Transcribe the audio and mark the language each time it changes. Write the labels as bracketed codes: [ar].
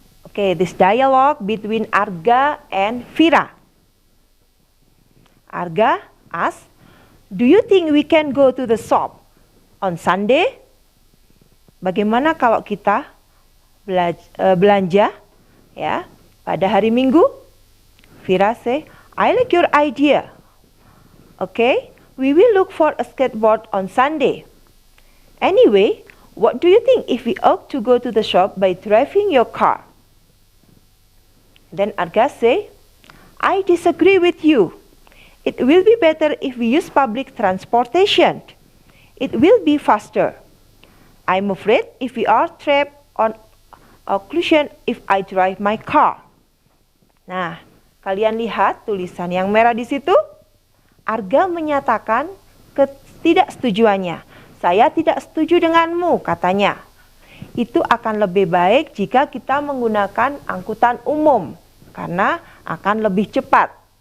[en] Okay, this dialogue between Arga and Vira. Arga asks, do you think we can go to the shop on Sunday? [id] Bagaimana kalau kita belanja ya pada hari Minggu? [en] Vira say, I like your idea. Okay, we will look for a skateboard on Sunday. Anyway, what do you think if we ought to go to the shop by driving your car? Then Arga say, I disagree with you. It will be better if we use public transportation. It will be faster. I'm afraid if we are trapped on a collision if I drive my car. [id] Nah, kalian lihat tulisan yang merah di situ? Arga menyatakan ketidaksetujuannya. Saya tidak setuju denganmu, katanya. Itu akan lebih baik jika kita menggunakan angkutan umum karena akan lebih cepat.